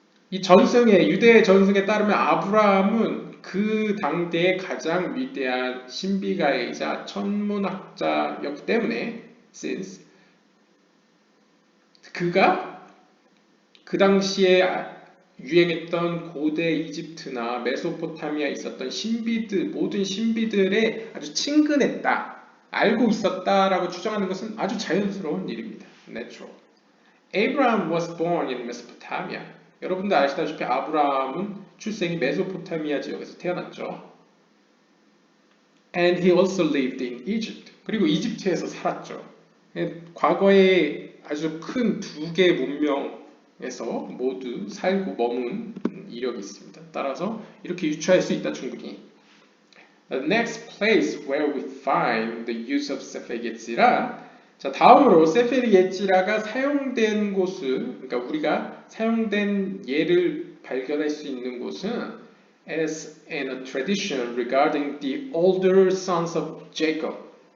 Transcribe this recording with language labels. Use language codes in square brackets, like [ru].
[ko] 이 전승에 유대 전승에 따르면 아브라함은 그 당대의 가장 위대한 신비가이자 천문학자였기 때문에 since 그가 그 당시에 유행했던 고대 이집트나 메소포타미아에 있었던 모든 신비들에 아주 친근했다, 알고 있었다라고 추정하는 것은 아주 자연스러운 일입니다. [en] Natural. Abraham was born in Mesopotamia. [ko] 여러분들 아시다시피 아브라함은 출생이 메소포타미아 지역에서 태어났죠. [en] And he also lived in Egypt. [ko] 그리고 이집트에서 살았죠. 과거에 아주 큰 두 개의 문명에서 모두 살고 머문 이력이 있습니다. 따라서 이렇게 유추할 수 있다, 충분히. [en] The next place where we find the use of 세페리 예찌라. [ko] 자, 다음으로 세페리 예찌라가 사용된 곳은, 그러니까 우리가 사용된 예를 발견할 수 있는 곳은 [en] as in a tradition regarding the older sons of Jacob.